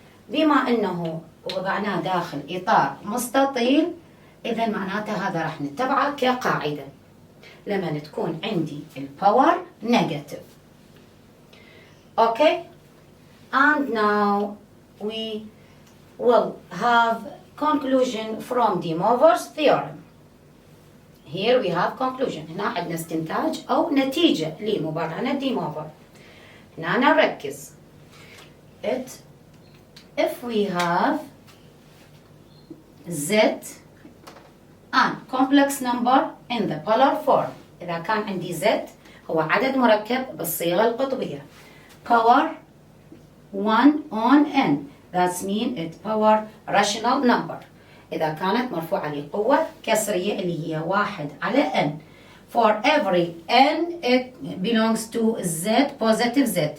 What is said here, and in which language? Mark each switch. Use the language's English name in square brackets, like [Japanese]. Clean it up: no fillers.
[Arabic] بما أنه وضعناه داخل إطار مستطيل، إذا معناته هذا راح نتبعه كقاعدة لما تكون عندي الباور نيجاتيف. [English] Okay? And now we will have conclusion from DeMoivre's theorem. Here we have conclusion. [Arabic] هنا عندنا استنتاج أو نتيجة لمبرهنة ديموفر. هنا نركز. [English] If we have Z and complex number in the polar form. [Arabic] إذا كان عندي Z هو عدد مركب بالصيغة القطبية. [English] Power 1 on n. That means it's power rational number. [Arabic] إذا كانت مرفوعة لقوة كسرية اللي هي 1 على n. [English] For every n it belongs to Z positive Z.